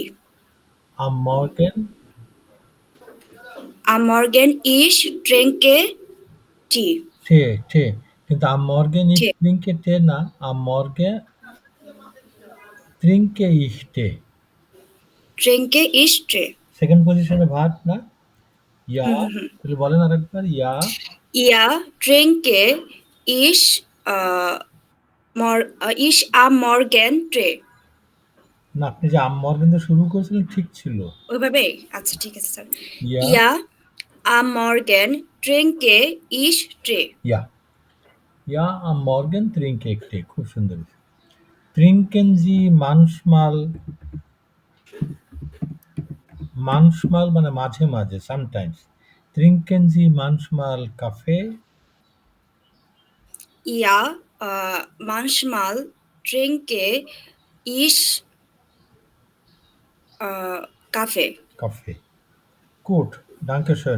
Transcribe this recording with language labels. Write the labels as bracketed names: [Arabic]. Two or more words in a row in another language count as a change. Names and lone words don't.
[German] Am Morgen Am Morgen ich trinke Tee. Tee. কিন্তু am Morgen ich Tee. trinke Tee না, am Morgen trinke ich Tee. Trinke ich Tee. [Bangla] সেকেন্ড পজিশনে ভার্ব না? Ja. তাহলে বলেন আরেকবার, [German] ja. Ja, trinke ich, ich am Morgen Tee. [Bangla] না, আপনি যে [German] am Morgen [Bangla] দিয়ে শুরু করেছিলেন ঠিক ছিল। ওইভাবে? আচ্ছা, ঠিক আছে স্যার। [German] Ja. Ja, am Morgen trinke ich Tee. Ja. Ja, am Morgen trinke ich Tee. [Bangla] খুব সুন্দর। [German] Trinken Sie manchmal [Bangla] মানে মাঝে মাঝে, [English] sometimes. [German] Trinken Sie manchmal Kaffee? Ja, manchmal trinke ich Kaffee. Kaffee. Gut, danke schön.